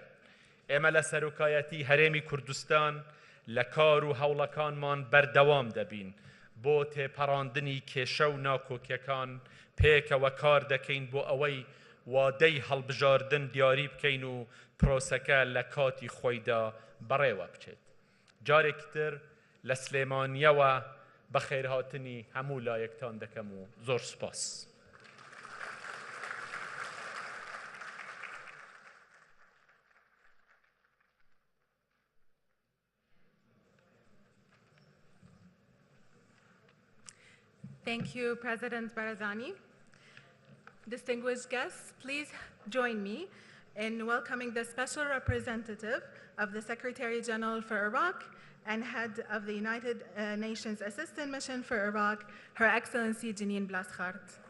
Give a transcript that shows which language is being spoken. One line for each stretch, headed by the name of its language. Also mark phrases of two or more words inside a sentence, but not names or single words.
Central Kurdish: ئێمە لە سەرۆکایەتی هەرێمی کوردستان لە کار و هەوڵەکانمان بەردەوام دەبین بۆ تێپەڕاندنی کێشە و ناکۆکیەکان پێکەوە کار دەکەین بۆ ئەوەی وادەی هەڵبژاردن دیاری بکەین و پرۆسەکە لە کاتی خۆیدا بەڕێوە بچێت. جارێکی تر لە سلێمانیەوە بە خێرهاتنی هەموو لایەکتان دەکەم و زۆر سوپاس.
English: Thank you, President Barzani. Distinguished guests, please join me in welcoming the Special Representative of the Secretary General for Iraq and Head of the United Nations Assistant Mission for Iraq, Her Excellency Jénين Blaskhart.